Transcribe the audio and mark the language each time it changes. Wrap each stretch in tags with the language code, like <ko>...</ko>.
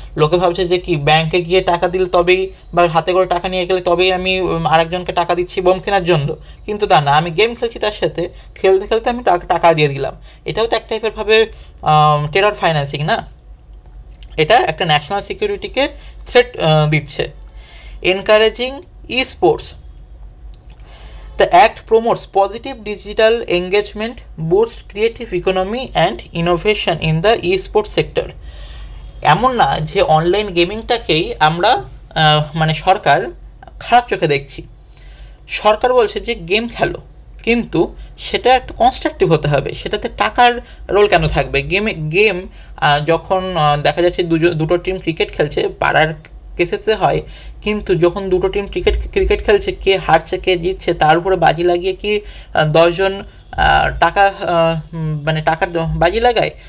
<bn>লোকে ভাবছে যে কি ব্যাংকে গিয়ে টাকা দিলে তবেই, বা হাতে করে টাকা নিয়ে গেলে তবেই আমি আরেকজনকে টাকা দিচ্ছি বোম কেনার জন্য, কিন্তু তা না, আমি গেম খেলছি তার সাথে, খেলতে খেলতে আমি টাকা দিয়ে দিলাম। এটাও তো এক টাইপের ভাবে টেরর ফাইন্যান্সিং না? এটা একটা ন্যাশনাল সিকিউরিটিকে থ্রেট দিচ্ছে।</bn> <en>Encouraging e-sports. The act promotes positive digital engagement, boosts creative economy and innovation in the e-sport sector.</en> <bn>এমন না যে অনলাইন গেমিংটাকেই আমরা মানে সরকার খারাপ চোখে দেখছি। সরকার বলছে যে গেম খেলো, কিন্তু সেটা একটা কনস্ট্রাকটিভ হতে হবে, সেটাতে টাকার রোল কেন থাকবে? গেম যখন দেখা যাচ্ছে দুটো টিম ক্রিকেট খেলছে, পাড়ার কেসেসে হয়, কিন্তু যখন দুটো টিম ক্রিকেট খেলছে, কে হারছে কে জিতছে তার উপরে বাজি লাগিয়ে কি 10 জন টাকা মানে টাকার বাজি লাগায়?</bn>